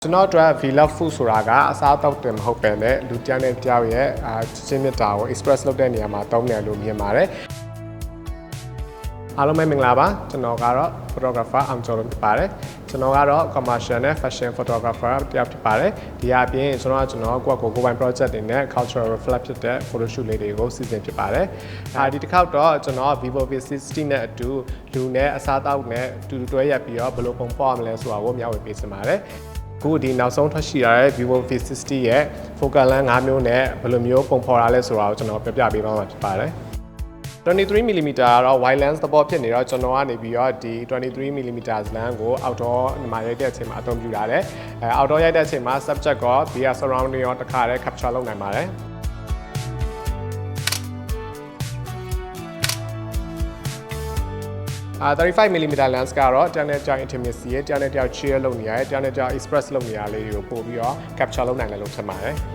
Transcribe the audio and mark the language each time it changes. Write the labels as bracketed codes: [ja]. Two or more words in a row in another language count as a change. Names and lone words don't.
[my] ကျွန်တော်တို့ V Love Food ဆိုတာကအစားအသောက်တင်မဟုတ်ပဲနဲ့လူတယောက်နဲ့တယောက်ရဲ့ချင်းမြတ်တာကို express လုပ်တဲ့နေရာမှာသုံးတယ်လို့မြင်ပါတယ်အားလုံးပဲမင်္ဂလာပါကျွန်တော်ကတော့ photographer အောင်ကျော်လို့ဖြစ် ပါတယ်ကျွန်တော်ကတော့ commercial နဲ့ [en] fashion photographer [my] တယောက်ဖြစ်ပါတယ်ဒီအပြင်ကျွန်တော်ကိုယ့် project တွေနဲ့ [en] cultural reflect [my] ဖြစ်တဲ့ [en] photo shoot [my] လေးတွေကိုစီစဉ်ဖြစ် ပါတယ်ဒီတစ်ခေါက်တော့ကျွန်တော် Vivo V60 နဲ့အတူလူနဲ့အစားအသောက်နဲ့တူတူတွဲရက်ပြီးတော့ဘယ်လိုပုံဖော်ရမလဲဆိုတာကိုမျှဝေပေးချင်ပါတယ်အခုဒီနောက်ဆုံးထွက်ရှိရတဲ့ Vivo V60 ရဲ့ [en] focal length [my] 5မျိုးနဲ့ဘယ်လိုမျိုးပုံဖော်ရလဲဆိုတာကိုကျွန်တော်ပြပြပေးသွားမှာဖြစ်ပါတယ်23mm ကတော့ [en] wide lens [my] သဘောဖြစ်နေတော့ကျွန်တော်ကနေပြီးတော့ဒီ 23mm lens ကို outdoor မှာရိုက်တဲ့အချိန်မှာအသုံးပြုရတယ် outdoor ရိုက်တဲ့အချိန်မှာ subject က [en] VR surrounding [my] ရောတစ်ခါတည်း capture လုပ်နိုင်ပါတယ် 35mm lens ကတော့တယောက်နဲ့တယောက် intimacy ရဲ့တယောက်နဲ့တယောက် share လုပ်နေရတယ်တယောက်နဲ့တယောက် express လုပ်နေရလေးတွေကိုပို့ပြီးတော့ capture လုပ်နိုင်တယ်လို့ထင်ပါတယ်